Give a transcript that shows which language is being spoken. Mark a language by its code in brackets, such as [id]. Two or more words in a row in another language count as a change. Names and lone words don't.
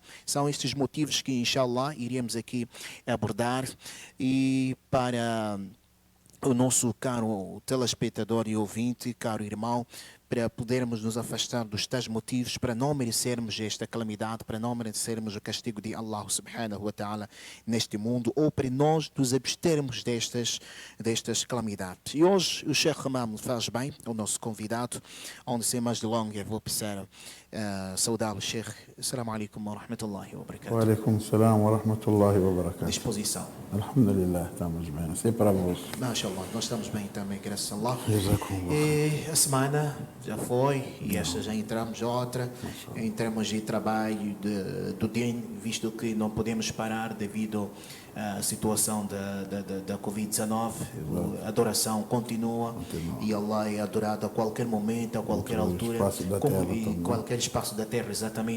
[pt] São estes motivos que, inshallah, iremos aqui abordar. E para o nosso caro telespectador e ouvinte, caro irmão, para podermos nos afastar dos tais motivos, para não merecermos esta calamidade, para não merecermos o castigo de Allah [ar] سبحانه وتعالى [pt] neste mundo, ou para nós nos abstermos destas calamidades. E hoje o Sheikh Hamam faz bem, o nosso convidado, onde sem mais delongas vou precisar saudar o Sheikh. [ar] السلام عليكم ورحمة الله وبركاته. وعليكم السلام ورحمة الله وبركاته. [pt] Disposição. Alhamdulillah, estamos bem. Sei para vós. Mashallah, nós estamos bem também, graças a Allah. Jazakumullah. E a semana já foi, e esta já entramos outra, em termos de trabalho do dia, visto que não podemos parar devido à situação da Covid-19, a adoração continua e Allah é adorado a qualquer momento, a qualquer altura, qualquer espaço da Terra, exatamente.